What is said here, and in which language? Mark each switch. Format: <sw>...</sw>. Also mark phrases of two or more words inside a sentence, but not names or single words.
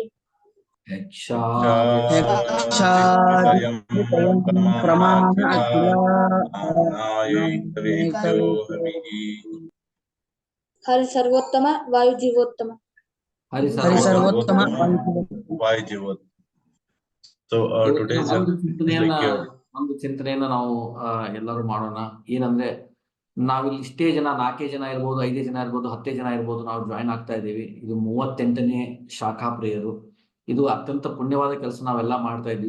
<sa>यक्षादित्रितयं प्रमाणाखिला नामैकवेद्यो हरिः हरि सर्वोत्तम वायु जीवोत्तम हरि सर्वोत्तम वायुजीवೋತ್ತಮ.</sa> <en>So today's</en> <kn>ಒಂದು ಚಿಂತನೆಯನ್ನ like ಒಂದು ಚಿಂತನೆಯನ್ನ ನಾವು ಎಲ್ಲರೂ ಮಾಡೋಣ. ಏನಂದ್ರೆ ನಾವಿಲ್ಲಿ ಇಷ್ಟೇ ಜನ 4 ಜನ ಇರ್ಬೋದು, 5 ಜನ ಇರ್ಬೋದು, 10 ಜನ ಇರ್ಬೋದು, ನಾವು ಜಾಯಿನ್ ಆಗ್ತಾ ಇದ್ದೀವಿ. ಇದು 38ನೇ ಶಾಖಾ ಪ್ರೇಯರು. ಇದು ಅತ್ಯಂತ ಪುಣ್ಯವಾದ ಕೆಲಸ ನಾವೆಲ್ಲ ಮಾಡ್ತಾ ಇದ್ದೀವಿ.</kn>